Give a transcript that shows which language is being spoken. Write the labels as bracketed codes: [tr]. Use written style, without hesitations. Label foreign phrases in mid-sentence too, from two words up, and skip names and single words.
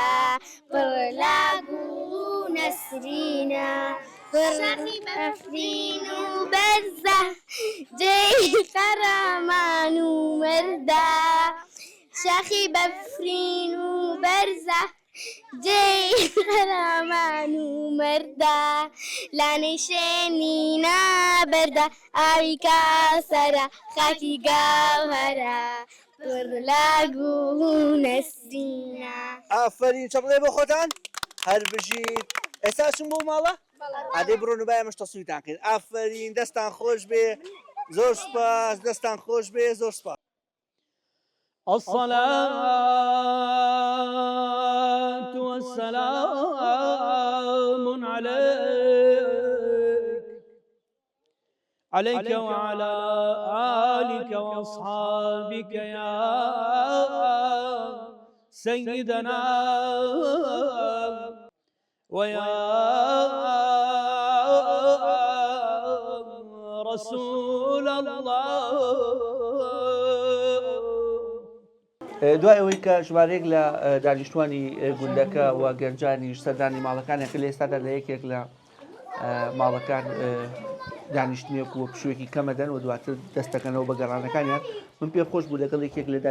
[ckb] پڕ لە گوڵ و نەسرینە شەخی بەفرین و بەرزە جێی قەرەمان و مەردە شەخی بەفرین و بەرزە جێی قەرەمان و مەردە لانەی شێنی نابەردە ئاوی کاسەرە خاکی گاوهەرە پڕ لە گوڵ و نەسرینە ئافەرین چەپڵێ بۆ خۆتان هەر بژیت ئێستا چون بۆ ماڵە عادەی بڕۆن و بایەمەش تەسویتان کرد ئافەرین دەستان خۆش بێ زۆر سوپاس دەستان خۆش بێ زۆر سوپاس [ar] الصلاة والسلام عليك وعلى آلك وأصحابك يا سيدنا ويا رسول الله. [ckb] دوای ئەوەی کە ژمارەیەک لە دانیشتوانی گوندەکە و گەنجانیش سەردانی ماڵەکانێک لە ئێستادا لە یەکێک لە ماڵەکان دانیشتنێک و پشوێکی کەمەدەن و دواتر دەستەکەنەوە بە گەڕانەکانیان من پێم خۆش بوو لەگەڵ یەکێک لە